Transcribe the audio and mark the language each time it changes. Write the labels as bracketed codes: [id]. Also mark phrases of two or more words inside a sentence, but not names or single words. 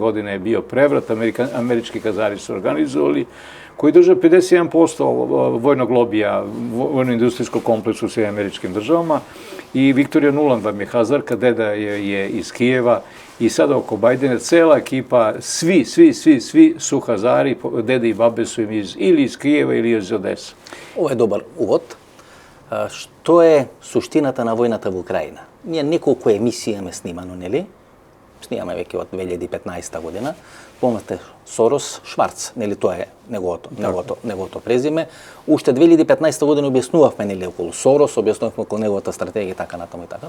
[sr] godine je bio prevrat, američki Hazari su organizovali, koji drže 51% vojnog lobija, vojno-industrijskog kompleksu u svim američkim državama. I Viktorija Nuland vam je Hazarka, deda je iz Kijeva i sada oko Bajdena cela ekipa, svi su Hazari, dede i babe su im ili iz Kijeva ili iz Odesa. Ovo je dobar uvod. [mk] Што е суштината на војната во Украина? Ние неколку емисии имаме снимано, нели? Снимаме веќе од 2015 година. Помнате Сорос Шварц, нели тоа е неговото презиме. Уште 2015 година објаснувавме нели околу Сорос, објаснувавме околу неговата стратегија и така натаму и така.